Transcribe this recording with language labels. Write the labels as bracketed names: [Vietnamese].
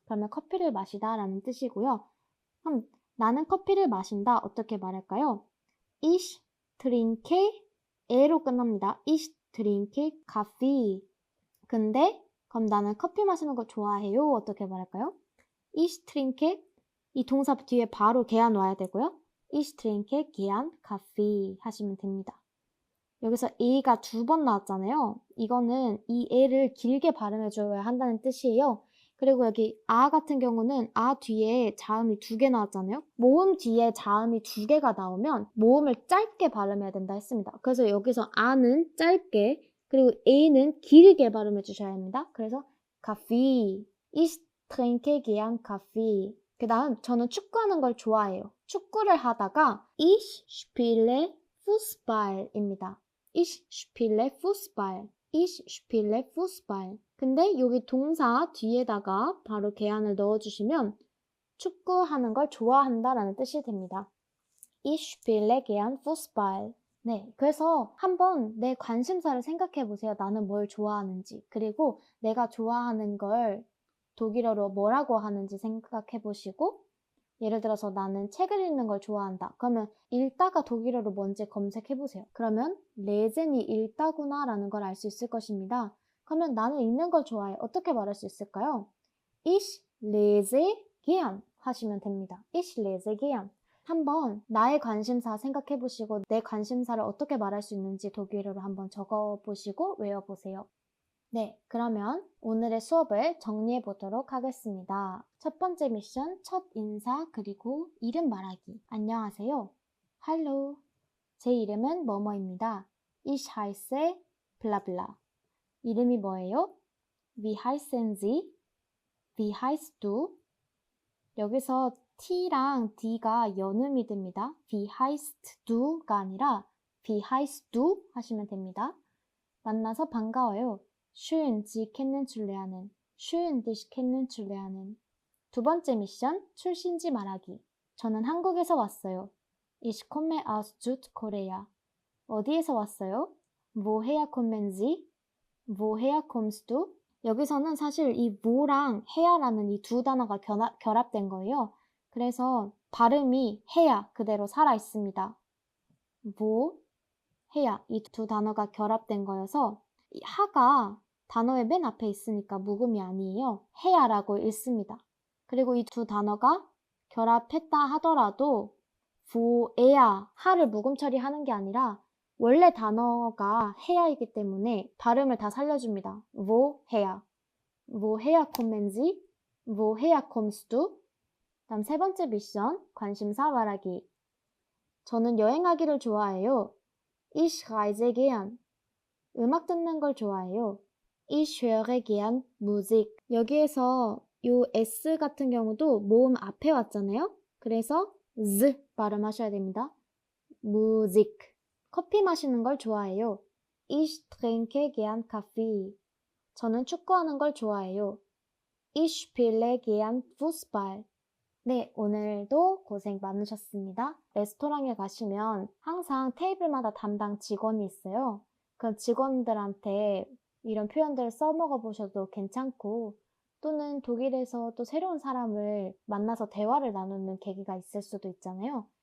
[Korean] 그러면 커피를 마시다 라는 뜻이고요. 그럼 나는 커피를 마신다. 어떻게 말할까요? [German] Ich trinke [Korean] 에로 끝납니다. [German] Ich trinke Kaffee. [Korean] 근데 그럼 나는 커피 마시는 거 좋아해요. 어떻게 말할까요? [German] Ich trinke [Korean] 이 동사 뒤에 바로 계안 와야 되고요. [German] Ich trinke gern Kaffee [Korean] 하시면 됩니다. 여기서 A가 두 번 나왔잖아요. 이거는 이 A를 길게 발음해줘야 한다는 뜻이에요. 그리고 여기 아 같은 경우는 아 뒤에 자음이 두 개 나왔잖아요. 모음 뒤에 자음이 두 개가 나오면 모음을 짧게 발음해야 된다 했습니다. 그래서 여기서 아는 짧게 그리고 A는 길게 발음해 주셔야 합니다. 그래서 [German] Kaffee, ich trinke gern Kaffee. [Korean] 그 다음 저는 축구하는 걸 좋아해요. 축구를 하다가 [German] ich spiele Fußball [Korean] 입니다. [German] Ich spiele Fußball. Ich spiele Fußball. [Korean] 근데 여기 동사 뒤에다가 바로 계안을 넣어주시면 축구하는 걸 좋아한다라는 뜻이 됩니다. [German] Ich spiele gern Fußball. [Korean] 네, 그래서 한번 내 관심사를 생각해 보세요. 나는 뭘 좋아하는지. 그리고 내가 좋아하는 걸 독일어로 뭐라고 하는지 생각해 보시고 예를 들어서 나는 책을 읽는 걸 좋아한다. 그러면 읽다가 독일어로 뭔지 검색해 보세요. 그러면 레젠이 읽다구나 라는 걸 알 수 있을 것입니다. 그러면 나는 읽는 걸 좋아해. 어떻게 말할 수 있을까요? [German] Ich lese gern [Korean] 하시면 됩니다. [German] Ich lese gern. [Korean] 한번 나의 관심사 생각해 보시고 내 관심사를 어떻게 말할 수 있는지 독일어로 한번 적어 보시고 외워 보세요. 네, 그러면 오늘의 수업을 정리해 보도록 하겠습니다. 첫 번째 미션, 첫 인사 그리고 이름 말하기. 안녕하세요. Hallo. 제 이름은 뭐뭐입니다. [German] Ich heiße 블라블라. [Korean] 이름이 뭐예요? [German] Wie heißen Sie? Wie heißt du? [Korean] 여기서 T랑 D가 연음이 됩니다. [German] Wie heißt du가 아니라 Wie heißt du [Korean] 하시면 됩니다. 만나서 반가워요. [German] Schön, Sie kennenzulernen. Schön, dich kennenzulernen. [Korean] 두 번째 미션, 출신지 말하기. 저는 한국에서 왔어요. [German] Ich komme aus Südkorea. 어디에서 왔어요? Woher kommen Sie? Woher kommst du? [Korean] 여기서는 사실 이 wo랑 해야라는 이 두 단어가 결합된 거예요. 그래서 발음이 해야 그대로 살아 있습니다. wo, 해야 이 두 단어가 결합된 거여서 이 하가 단어의 맨 앞에 있으니까 묵음이 아니에요. 해야라고 읽습니다. 그리고 이 두 단어가 결합했다 하더라도 부에야 하를 묵음 처리하는 게 아니라 원래 단어가 해야이기 때문에 발음을 다 살려줍니다. [German] woher, woher kommen Sie, woher kommst du? [Korean] 다음 세 번째 미션, 관심사 말하기. 저는 여행하기를 좋아해요. [German] Ich reise gern. [Korean] 음악 듣는 걸 좋아해요. [German] Ich höre gern Musik. [Korean] 여기에서 요 S 같은 경우도 모음 앞에 왔잖아요. 그래서 Z 발음하셔야 됩니다. [German] Musik. [Korean] 커피 마시는 걸 좋아해요. [German] Ich trinke gern Kaffee. [Korean] 저는 축구하는 걸 좋아해요. [German] Ich spiele gern Fußball. [Korean] 네, 오늘도 고생 많으셨습니다. 레스토랑에 가시면 항상 테이블마다 담당 직원이 있어요. 그럼 직원들한테 이런 표현들을 써먹어 보셔도 괜찮고 또는 독일에서 또 새로운 사람을 만나서 대화를 나누는 계기가 있을 수도 있잖아요.